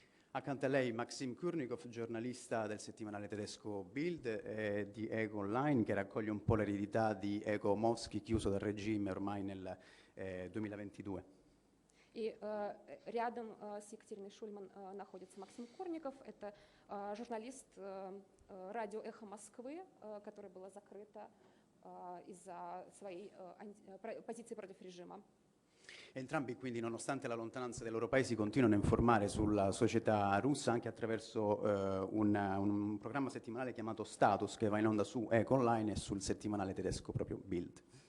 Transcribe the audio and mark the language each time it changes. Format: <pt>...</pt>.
<it>Accanto a lei Maxim Kurnikov, giornalista del settimanale tedesco Bild e di Ego Online, che raccoglie un po' l'eredità di Ego Mosky, chiuso dal regime ormai nel 2022.</it> <ru>И рядом с Екатериной Шульман находится Максим Курников. Это журналист радио «Эхо Москвы», которое было закрыто из-за своей позиции против режима.</ru> <it>Entrambi quindi, nonostante la lontananza dei loro paesi, continuano a informare sulla società russa anche attraverso un programma settimanale chiamato Status, che va in onda su Ego Online e sul settimanale tedesco proprio Bild.</it>